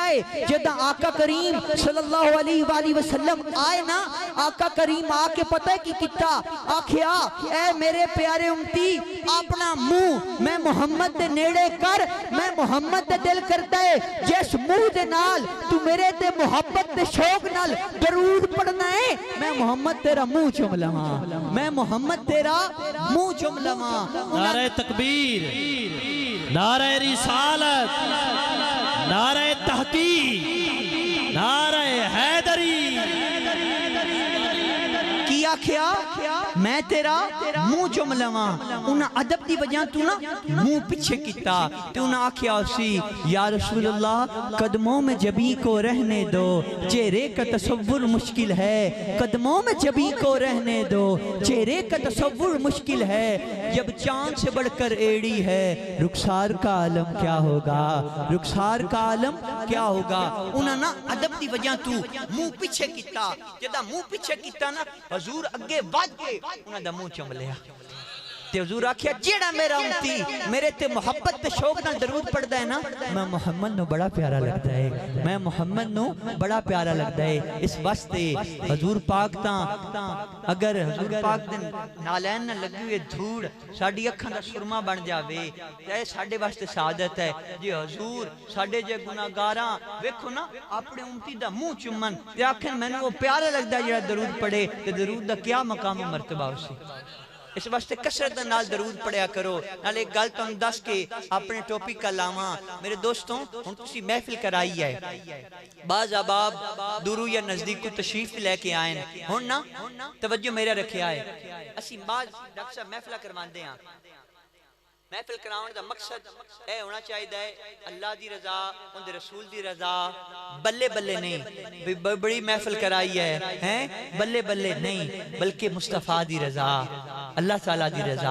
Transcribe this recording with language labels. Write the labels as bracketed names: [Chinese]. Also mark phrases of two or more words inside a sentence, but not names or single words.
[Punjabi] ہے جدہ آقا کریم صلی اللہ علیہ وآلہ وسلم آئے نا آقا کریم آکے پتہ ہے کی کتا آکھیا اے میرے پیارے امتی اپنا منہ میں محمد دے نیڑے کر میں محمد دے دل کرتا ہے جس منہ دے نال تو میرے تے محبت دے شوق نال درود پڑھنا ہے میں محمد تیرا منہ چوم لواں میں محمد تیرا منہ چوم لواں [Urdu] نعرہ تکبیر نعرہ رسالت نعرہ تحقیق نعرہ حیدری [Punjabi] کیا کیا میں تیرا منہ چوم لواں انہاں ادب دی وجہ تو نا منہ پیچھے کیتا تے انہاں آکھیا اسی یا رسول اللہ [Urdu] قدموں میں جبی کو رہنے دو چہرے کا تصور مشکل ہے قدموں میں جبی کو رہنے دو چہرے کا تصور مشکل ہے جب چاند سے بڑھ کر ایڑی ہے رخسار کا عالم کیا ہوگا رخسار کا عالم کیا ہوگا [Punjabi] انہاں نا ادب دی وجہ تو منہ پیچھے کیتا جدا منہ پیچھے کیتا نا حضور اگے بڑھ کے انہاں دا منہ چوم لیا تے حضور آکھیا جیڑا میرا امتی میرے تے محبت تے شوق نال درود پڑھدا ہے نا میں محمد نو بڑا پیارا لگدا ہے میں محمد نو بڑا پیارا لگدا ہے اس واسطے حضور پاک تاں اگر حضور پاک دے نالین نہ لگی ہوئے دھوڑ ساڈی اکھاں دا سرما بن جاوے تے ساڈے واسطے سعادت ہے جی حضور ساڈے جے گناہگاراں ویکھو نا اپنے امتی دا منہ چومن تے آکھن مینوں وہ پیارا لگدا ہے جڑا درود پڑھے تے درود دا کیا مقام و مرتبہ اسی اس واسطے کثرت نال درود پڑھیا کرو نال ایک گل تم دس کے اپنے ٹاپک کا لاواں میرے دوستوں ہن تسی محفل کرائی ہے بعض احباب دورو یا نزدیک کو تشریف لے کے آئیں ہن نا توجہ میرا رکھیا ہے اسی بعض ڈاکٹر صاحب محفل کرواندے ہاں محفل کراؤن دا مقصد اے ہونا چاہیے ہے اللہ دی رضا ان دے رسول دی رضا بلے بلے نہیں بڑی محفل کرائی ہے بلے بلے نہیں بلکہ مصطفیٰ دی رضا اللہ تعالیٰ دی رضا